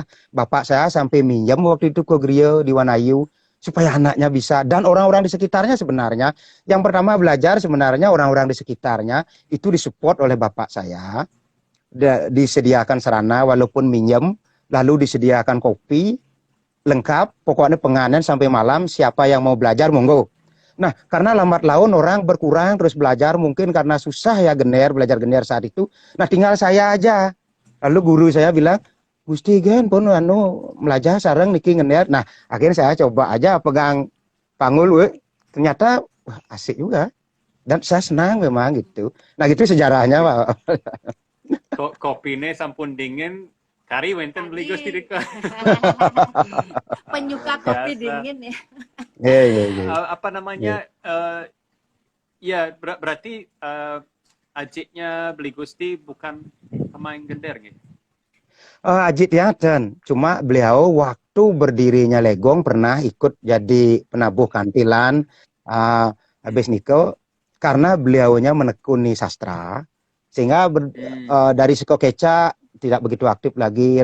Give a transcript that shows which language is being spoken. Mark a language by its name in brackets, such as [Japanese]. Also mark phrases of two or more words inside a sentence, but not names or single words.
[Indonesian] Bapak saya sampai minjem waktu itu ke Grio di Wanayu, supaya anaknya bisa, dan orang-orang di sekitarnya sebenarnya, yang pertama belajar sebenarnya orang-orang di sekitarnya, itu disupport oleh bapak saya, disediakan sarana walaupun minjem, lalu disediakan kopi, lengkap, pokoknya penganan sampai malam, siapa yang mau belajar, monggo. Nah, karena lambat laun orang berkurang terus belajar, mungkin karena susah ya belajar gender saat itu, nah tinggal saya aja. Lalu guru saya bilang, [Balinese] Gusti gen pun belajar sareng niki ngender. [Indonesian] Nah, akhirnya saya coba aja pegang panggul, ternyata wah, asik juga. Dan saya senang memang gitu. Nah, gitu sejarahnya, Pak. [Balinese] Kopinya sampun dingin, kari wenten beli Gusti Dika. [Indonesian] Penyuka kopi dingin ya. Apa namanya? Ya, berarti ajiknya beli Gusti bukan pemain gender gitu. Ajit ya, dan cuma beliau waktu berdirinya Legong pernah ikut jadi penabuh kantilan habis niko, karena beliaunya menekuni sastra, sehingga dari Siko Keca tidak begitu aktif lagi.